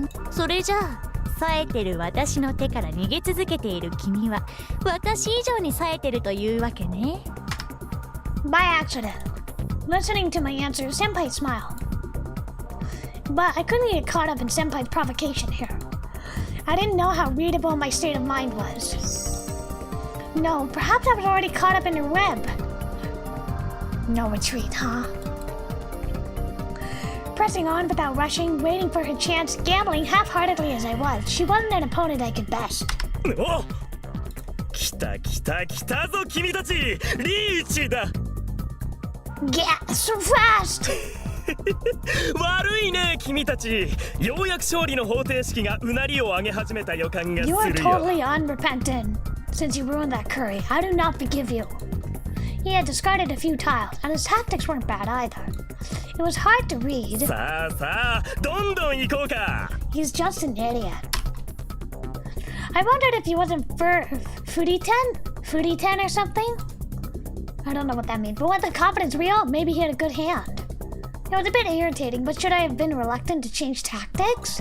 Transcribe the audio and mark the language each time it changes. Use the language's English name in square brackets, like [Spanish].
[Japanese] それじゃあ、冴えてる私の手から逃げ続けている君は私以上に冴えてるというわけね。 [English] By accident. Listening to my answer, Senpai smiled. But I couldn't get caught up in Senpai's provocation here. I didn't know how readable my state of mind was. No, perhaps I was already caught up in her web. No retreat, huh? Pressing on without rushing, waiting for her chance, gambling half-heartedly as I was, she wasn't an opponent I could best. [Japanese] お、来た来た来たぞ君たち、リーチだ。 [English] Yeah, so fast! [Japanese] 悪いね君たち、ようやく勝利の方程式がうなりを上げ始めた予感がするよ。 [English] are totally unrepentant. Since you ruined that curry, I do not forgive you. He had discarded a few tiles, and his tactics weren't bad either. It was hard to read. [Japanese] さあさあ、どんどん行こうか。 [English] He's just an idiot. I wondered if he wasn't Furiten? Furiten or something? I don't know what that means, but was the confidence real? Maybe he had a good hand. It was a bit irritating, but should I have been reluctant to change tactics?